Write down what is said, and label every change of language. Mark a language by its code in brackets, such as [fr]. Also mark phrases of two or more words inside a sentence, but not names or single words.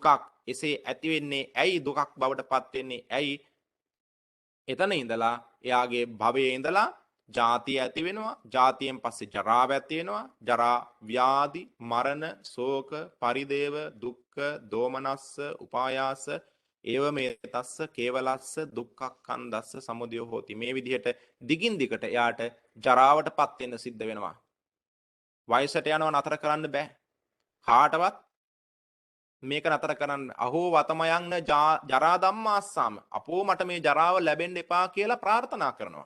[si] එසේ ඇති වෙන්නේ ඇයි දුකක් බවට පත් වෙන්නේ? ඇයි? එතන ඉඳලා එයාගේ භවයේ ඉඳලා ජාතිය ඇති වෙනවා. ජාතියෙන් පස්සේ ජරාව ඇති වෙනවා. [pi] ජරා, ව්‍යාධි, මරණ, ශෝක, පරිදේව, දුක්ඛ, දෝමනස්ස, උපායාස, ඒව මේ තස්ස කේවලස්ස දුක්ඛක්ඛන්දස්ස සමුදය හෝති. [si] මේ විදිහට දිගින් දිගට එයාට ජරාවටපත් වෙන්න සිද්ධ වෙනවා. වයසට යනවා නතර කරන්න බෑ. කාටවත් මේක නතර කරන්න. [pi] අහෝ වතමයන් ජරා ධම්මාස්සාම. [si] අපෝ මට මේ ජරාව ලැබෙන්න එපා කියලා ප්‍රාර්ථනා කරනවා.